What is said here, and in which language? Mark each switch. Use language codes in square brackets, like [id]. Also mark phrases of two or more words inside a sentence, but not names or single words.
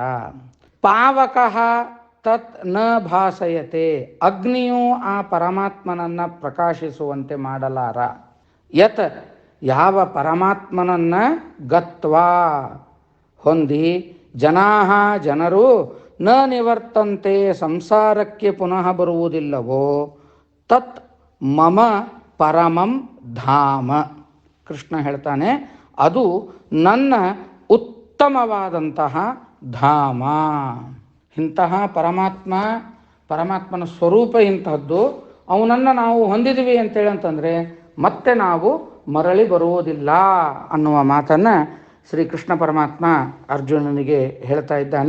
[sa] ಪಾವಕ ತತ್ ನ ಭಾಸಯತೆ, [kn] ಅಗ್ನಿಯು ಆ ಪರಮಾತ್ಮನನ್ನು ಪ್ರಕಾಶಿಸುವಂತೆ ಮಾಡಲಾರ. ಯತ್ ಯಾವ ಪರಮಾತ್ಮನನ್ನು ಗತ್ವಾ ಹೊಂದಿ ಜನರು [sa] ನ ನಿವರ್ತಂತೆ [kn] ಸಂಸಾರಕ್ಕೆ ಪುನಃ ಬರುವುದಿಲ್ಲವೋ [sa] ತತ್ ಮಮ ಪರಮಂ ಧಾಮ. [kn] ಕೃಷ್ಣ ಹೇಳ್ತಾನೆ, ಅದು ನನ್ನ ಉತ್ತಮವಾದಂತಹ ಧಾಮ. ಇಂತಹ ಪರಮಾತ್ಮನ ಸ್ವರೂಪ ಇಂತಹದ್ದು. ಅವನನ್ನು ನಾವು ಹೊಂದಿದ್ವಿ ಅಂತೇಳಂತಂದರೆ ಮತ್ತೆ ನಾವು ಮರಳಿ ಬರುವುದಿಲ್ಲ ಅನ್ನುವ ಮಾತನ್ನು ಶ್ರೀಕೃಷ್ಣ ಪರಮಾತ್ಮ ಅರ್ಜುನನಿಗೆ ಹೇಳ್ತಾ ಇದ್ದಾನೆ.